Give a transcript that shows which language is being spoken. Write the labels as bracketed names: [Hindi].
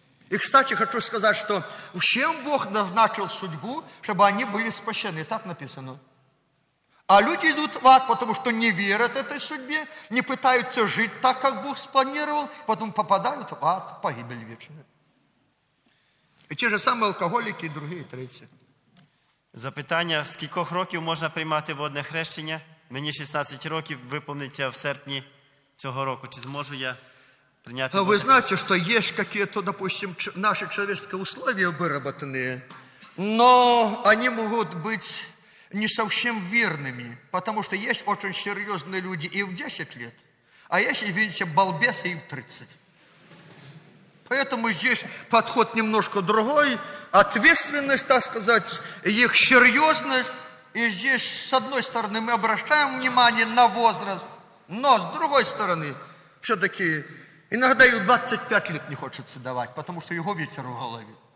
[Russian] И, кстати, хочу сказать, что всем Бог назначил судьбу, чтобы они были спасены. Так написано. А люди идут в ад, потому что не верят этой судьбе, не пытаются жить так, как Бог спланировал, потом попадают в ад, погибель вечная. И те же самые алкоголики, и другие, и третьи. [Ukrainian] Запитание, [Russian] с каких [Ukrainian] років можно приймати водне хрещення? Мені 16 років, виповниться в серпні цього року. Чи зможу я прийняти водне? Ви знаєте, що є якісь, [Russian] допустим, наші чоловічі условия вироблені, [Ukrainian] але вони можуть бути [Russian] не совсем верными, потому что есть очень серьезные люди и в 10 лет, а есть, извините, балбесы и в 30. Поэтому здесь подход немножко другой, ответственность, так сказать, их серьезность. И здесь, с одной стороны, мы обращаем внимание на возраст, но с другой стороны, все-таки иногда и в 25 лет не хочется давать, потому что его ветер в голове.